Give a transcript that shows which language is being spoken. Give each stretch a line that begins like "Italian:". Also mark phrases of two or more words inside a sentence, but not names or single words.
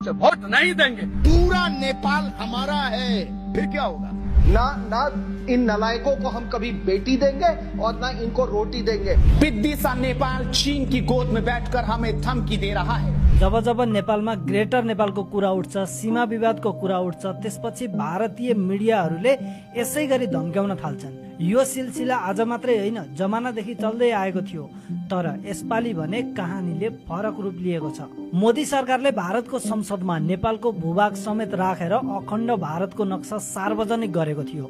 Hindi: वोट नहीं देंगे। पूरा नेपाल हमारा है, फिर क्या होगा? ना इन नलायकों को हम कभी बेटी देंगे और ना इनको रोटी देंगे। पिद्दी सा नेपाल चीन की गोद में बैठकर हमें धमकी दे रहा है।
Nepali: जब जब नेपालमा ग्रेटर नेपालको कुरा उठ्छ, सीमा विवादको कुरा उठ्छ, त्यसपछि भारतीय मिडियाहरूले यसै गरी धम्क्याउन थाल्छन्। यो सिलसिला आज मात्रै होइन, जमानादेखि चल्दै आएको थियो, तर यसपालि भने कहानीले फरक रूप लिएको छ। मोदी सरकारले भारतको संसदमा नेपालको भूभाग समेत राखेर अखण्ड भारतको नक्सा सार्वजनिक गरेको थियो।